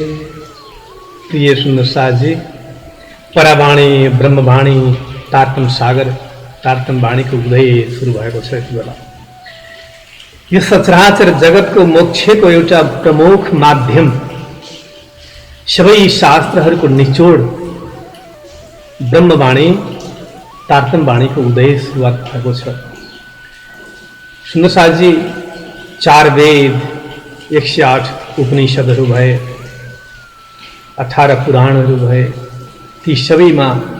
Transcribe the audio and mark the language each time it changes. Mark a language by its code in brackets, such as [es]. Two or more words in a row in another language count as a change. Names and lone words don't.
[ne] प्रिय सुंदर साथ जी, परावाणी ब्रह्मवाणी तारतम सागर तारतम वाणी को उदय शुरू भएको छ यति बेला। यो सचराचर जगतको मोक्षको एउटा प्रमुख माध्यम सबै शास्त्रहरूको निचोड ब्रह्मवाणी तारतम्यवाणीको उदय सुरुवात भएको छ। सुन्दर साथजी, 4 वेद, 108 उपनिषदहरू भए, 18 पुराणहरू भए, ती सबैमा